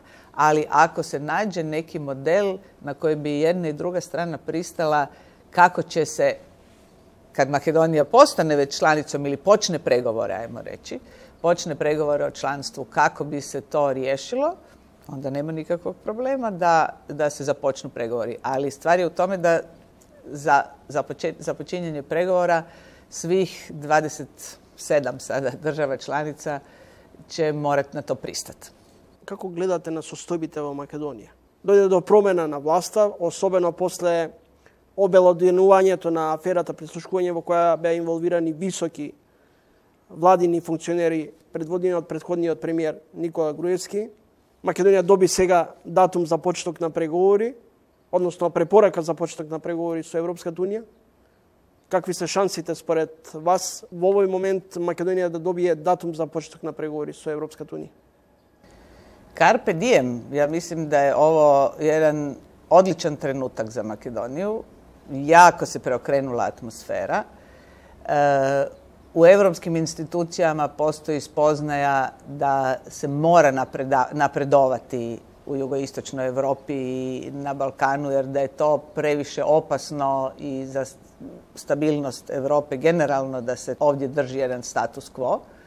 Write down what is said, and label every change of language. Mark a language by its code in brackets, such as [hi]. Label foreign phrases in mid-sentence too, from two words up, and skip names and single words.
[hr] Ali ako se nađe neki model na koji bi jedna i druga strana pristala, kako će se, kad Makedonija postane već članicom ili počne pregovore, ajmo reći, počne pregovore o članstvu, kako bi se to riješilo, onda nema nikakvog problema da se započnu pregovori. Ali stvar je u tome da za počinjenje pregovora svih 27 sada država članica će morati na to pristati. [mk] Како гледате на состојбите во Македонија? Дојде до промена на власта, особено после обелоденувањето на аферата прислушкување во која беа инволвирани високи владини функционери, предводени од претходниот премиер Никола Груевски. Македонија доби сега датум за почеток на преговори, односно препорака за почеток на преговори со Европската унија. Какви се шансите според вас во овој момент Македонија да добие датум за почеток на преговори со Европската унија? [la] Carpe diem. [hr] Ja mislim da je ovo jedan odličan trenutak za Makedoniju. Jako se preokrenula atmosfera. U europskim institucijama postoji spoznaja da se mora napredovati u jugoistočnoj Europi i na Balkanu, jer da je to previše opasno i za stabilnost Europe generalno da se ovdje drži jedan [la] status quo.